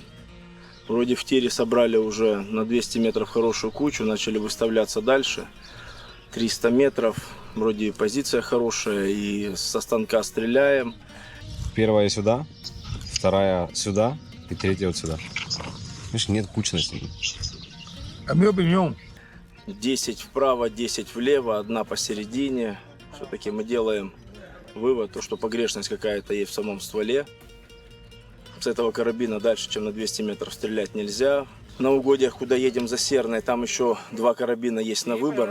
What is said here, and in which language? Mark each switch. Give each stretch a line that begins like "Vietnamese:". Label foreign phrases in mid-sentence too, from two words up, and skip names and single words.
Russian: Вроде в тире собрали уже на 200 метров хорошую кучу, начали выставляться дальше. 300 метров, вроде позиция хорошая, и со станка стреляем. Первая сюда, вторая сюда и третья вот сюда. Видишь, нет кучности.
Spanish: A mi opinión,
Russian: 10 вправо, 10 влево, одна посередине. Все-таки мы делаем вывод, то, что погрешность какая-то есть в самом стволе. С этого карабина дальше, чем на 200 метров стрелять нельзя. На угодьях, куда едем за Серной, там еще 2 карабина есть на выбор.